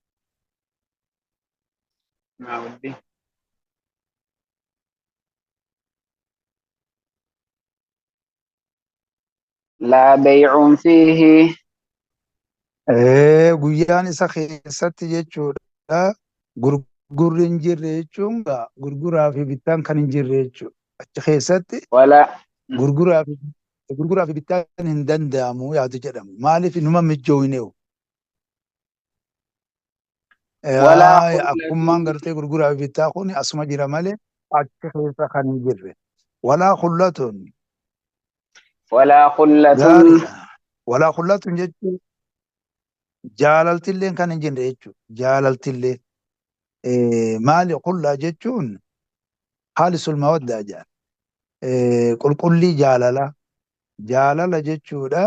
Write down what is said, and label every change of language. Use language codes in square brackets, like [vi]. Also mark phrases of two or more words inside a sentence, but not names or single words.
[ar] maawuddi لا بيع فيه [om] guyyaan isa keessatti jechuudha. Gurgurri hin jirre jechuun gurguraa fi bittaan kan hin jirre jechuudha. Achi keessatti [ar] ولا [om] gurguraa fi bittaan hin danda'amu yaadu jedhamu. Maaliif numa mijjooyineewu? [ar] ولا [om] Akkummaan [ar] خلة [om] gartee gurguraa fi bittaa kun asuma jira malee achi keessa kan hin jirre. [ar] ولا خلة ولا خلة [om] gaariidha. [ar] ولا خلة [om] jechuun jaalaltilleen kan hin jirre jechuudha. Jaalaltillee maali qullaa jechuun [ar] خالص المودة [om] jedhan. Qulqullii jaalala jechuudha.